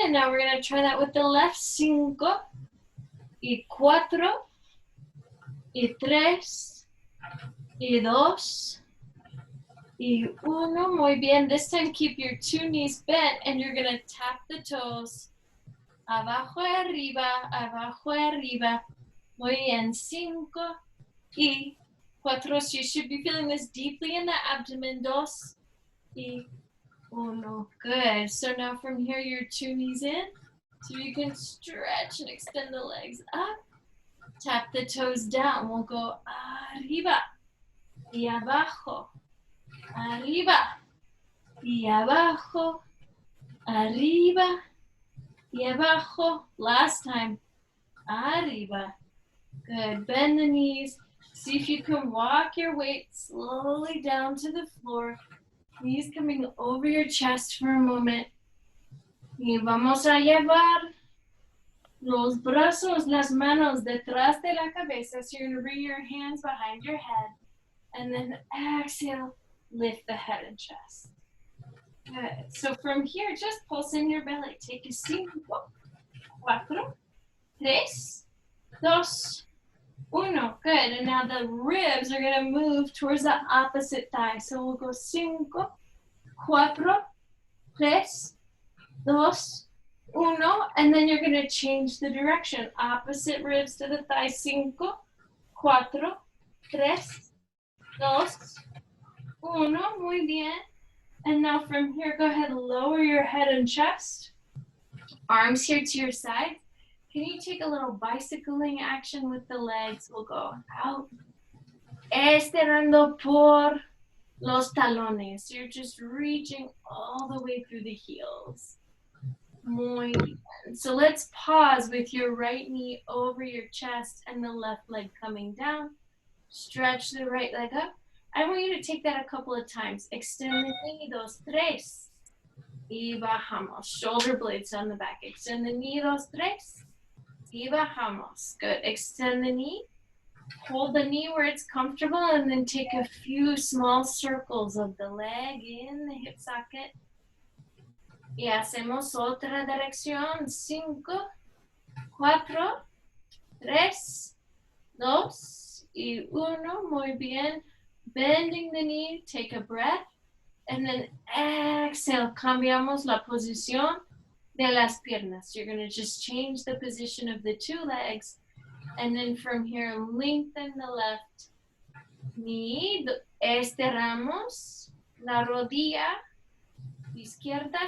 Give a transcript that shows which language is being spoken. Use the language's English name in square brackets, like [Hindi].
[English] And now we're gonna try that with the left. [Spanish] 5, y 4, y 3, y 2, y 1. Muy bien. [English] This time keep your 2 knees bent and you're gonna tap the toes. [Spanish] Abajo, arriba, abajo, arriba. Muy bien. 5 y 4. [English] So you should be feeling this deeply in the abdomen. 2 y 1. Good. So now from here, your 2 knees in. So you can stretch and extend the legs up. Tap the toes down. We'll go [Spanish] arriba y abajo. Arriba y abajo. Arriba y abajo. [English] Last time. [Spanish] Arriba. [English] Good. Bend the knees. See if you can walk your weight slowly down to the floor. Knees coming over your chest for a moment. [Spanish] Y vamos a llevar los brazos, las manos detrás de la cabeza. [English] So you're going to bring your hands behind your head. And then exhale, lift the head and chest. Good. So from here, just pulse in your belly. Take a 5, 4, 3, 2, 1. Good. And now the ribs are going to move towards the opposite thigh. So we'll go 5, 4, 3, 2, 1. And then you're going to change the direction. Opposite ribs to the thigh. 5, 4, 3, 2, 1. [Spanish] Muy bien. [English] And now from here, go ahead, lower your head and chest. Arms here to your side. Can you take a little bicycling action with the legs? We'll go out. [Spanish] Estirando por los talones. [English] So you're just reaching all the way through the heels. [Spanish] Muy bien. [English] So let's pause with your right knee over your chest and the left leg coming down. Stretch the right leg up. I want you to take that a couple of times. Extend the knee, 2, 3. [Spanish] Y bajamos. [English] Shoulder blades on the back. Extend the knee, 2, 3. [Spanish] Y bajamos. [English] Good. Extend the knee. Hold the knee where it's comfortable and then take a few small circles of the leg in the hip socket. [Spanish] Y hacemos otra dirección. 5, 4, 3, 2, y 1. Muy bien. [English] Bending the knee, take a breath, and then exhale. [Spanish] Cambiamos la posición de las piernas. [English] You're going to just change the position of the 2 legs, and then from here, lengthen the left knee. [Spanish] Estiramos la rodilla izquierda.